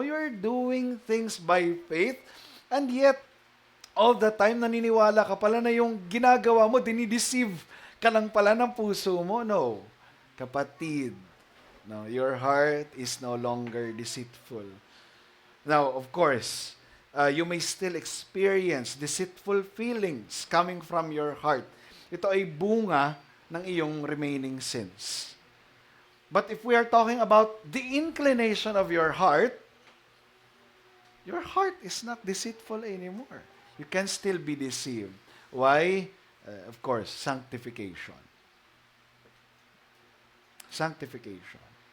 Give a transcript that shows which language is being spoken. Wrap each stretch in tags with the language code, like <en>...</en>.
<en>You're doing things by faith, and yet, all the time,</en> <tl>naniniwala ka pala na yung ginagawa mo, dinideceive ka lang pala ng puso mo. No.</tl> <en>Kapatid, no, your heart is no longer deceitful. Now, of course, you may still experience deceitful feelings coming from your heart.</en> <tl>Ito ay bunga ng iyong remaining sins.</tl> <en>But if we are talking about the inclination of your heart is not deceitful anymore. You can still be deceived. Why? Of course, sanctification. Sanctification.</en>